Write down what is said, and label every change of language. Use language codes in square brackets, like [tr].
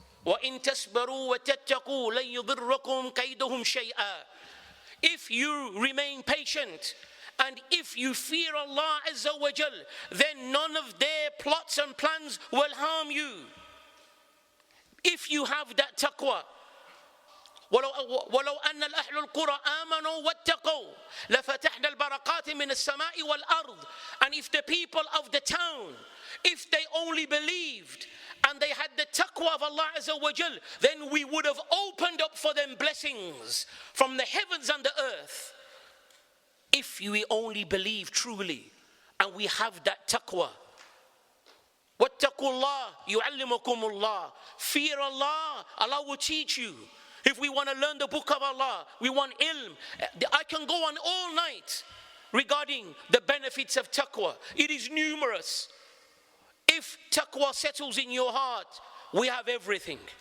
[ar] وَإِن تَصْبَرُوا وَتَتَّقُوا لَن يُضِرَّكُمْ كَيْدُهُمْ شَيْئًا. [en] If you remain patient and if you fear Allah Azza wa Jal, then none of their plots and plans will harm you. If you have that taqwa. [ar] ولو أن الأهل القرى آمنوا واتقوا لفتحنا البركات من السماء والأرض. [en] And if the people of the town, if they only believed and they had the taqwa of Allah Azza wa Jal, then we would have opened up for them blessings from the heavens and the earth. If we only believe truly and we have that taqwa. [ar] واتقوا الله يعلمكم الله. [en] Fear Allah, Allah will teach you. If we want to learn the book of Allah, we want ilm. I can go on all night regarding the benefits of taqwa. It is numerous. If taqwa settles in your heart, we have everything.